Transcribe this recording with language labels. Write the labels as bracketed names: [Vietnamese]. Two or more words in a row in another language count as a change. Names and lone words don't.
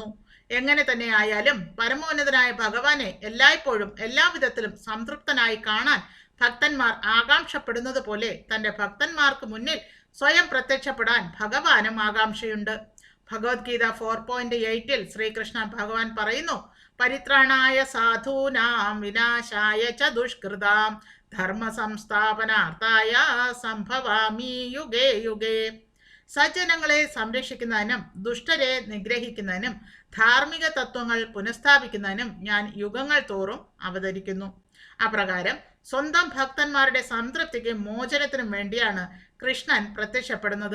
[Malayalam] എങ്ങനെ തന്നെ ആയാലും പരമോന്നതനായ ഭഗവാനെ എല്ലായ്പ്പോഴും എല്ലാവിധത്തിലും സംതൃപ്തനായി കാണാൻ ഭക്തന്മാർ ആകാംക്ഷപ്പെടുന്നത് പോലെ തൻ്റെ ഭക്തന്മാർക്ക് മുന്നിൽ സ്വയം പ്രത്യക്ഷപ്പെടാൻ ഭഗവാനും ആകാംക്ഷയുണ്ട്. ഭഗവത്ഗീത 4.8 ശ്രീകൃഷ്ണ ഭഗവാൻ പറയുന്നു, [Sanskrit] പരിത്രാണായ സാധൂനാം വിനാശായ ച ദുഷ്കൃതാം ധർമ്മ സംസ്ഥാപനാർത്ഥായ സംഭവാമി യുഗേ യുഗേ. [Malayalam] സജ്ജനങ്ങളെ സംരക്ഷിക്കുന്നതിനും ദുഷ്ടരെ നിഗ്രഹിക്കുന്നതിനും ധാർമ്മിക തത്വങ്ങൾ പുനഃസ്ഥാപിക്കുന്നതിനും ഞാൻ യുഗങ്ങൾ തോറും അവതരിക്കുന്നു. അപ്രകാരം സ്വന്തം ഭക്തന്മാരുടെ സംതൃപ്തിക്ക് മോചനത്തിനും വേണ്ടിയാണ് കൃഷ്ണൻ പ്രത്യക്ഷപ്പെടുന്നത്.